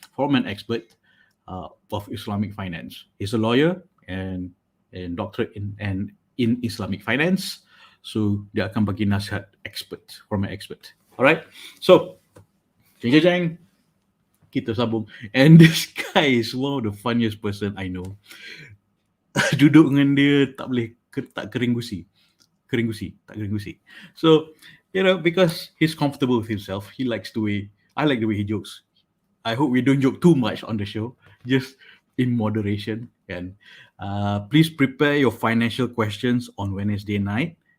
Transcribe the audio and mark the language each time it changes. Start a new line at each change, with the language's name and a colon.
English: From an expert of Islamic finance. He's a lawyer and doctorate in Islamic finance.
Malay: So dia akan bagi nasihat expert,
English: from an expert. Alright.
Malay: So, jeng jeng jeng. Kita sambung.
English: And this guy is one of the funniest person I know.
Malay: Duduk dengan dia tak boleh, tak kering gusi. Tak kering gusi.
English: So, because he's comfortable with himself, I like the way he jokes. I hope we don't joke too much on the show, just in moderation. And please prepare your financial questions on Wednesday night.